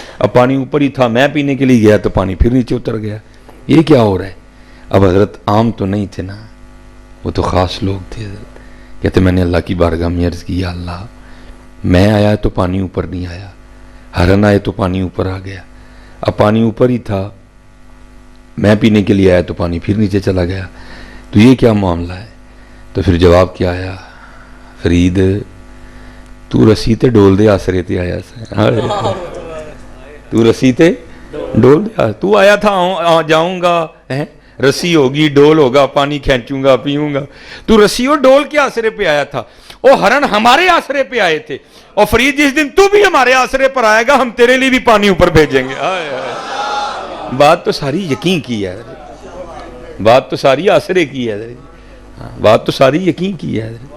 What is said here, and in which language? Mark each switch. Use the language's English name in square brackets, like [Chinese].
[Urdu] اب پانی اوپر ہی تھا، میں پینے کے لیے گیا تو پانی پھر نیچے اتر گیا. یہ کیا ہو رہا ہے؟ اب حضرت عام تو نہیں تھے نا، وہ تو خاص لوگ تھے حضرت. کہتے میں نے اللہ کی بارگاہ میں عرض کی یا اللہ میں آیا تو پانی اوپر نہیں آیا، ہرن آئے تو پانی اوپر آ گیا. اب پانی اوپر ہی تھا، میں پینے کے لیے آیا تو پانی پھر نیچے چلا گیا. تو یہ کیا معاملہ ہے؟ تو پھر جواب کیا آیا، [Punjabi] فرید تو رسی تے ڈول دے آسرے تے آیا سا. تو رسی تے ڈول دے، [Urdu] تو آیا تھا جاؤں گا، رسی ہوگی ڈول ہوگا، پانی کھینچوں گا پیوں گا. تو رسی اور ڈول کے آسرے پہ آیا تھا، اور ہرن ہمارے آسرے پہ آئے تھے. اور فرید جس دن تو بھی ہمارے آسرے پر آئے گا ہم تیرے لیے بھی پانی اوپر بھیجیں گے. بات تو ساری یقین کی ہے، بات تو ساری آسرے کی ہے، بات تو ساری یقین کی ہے.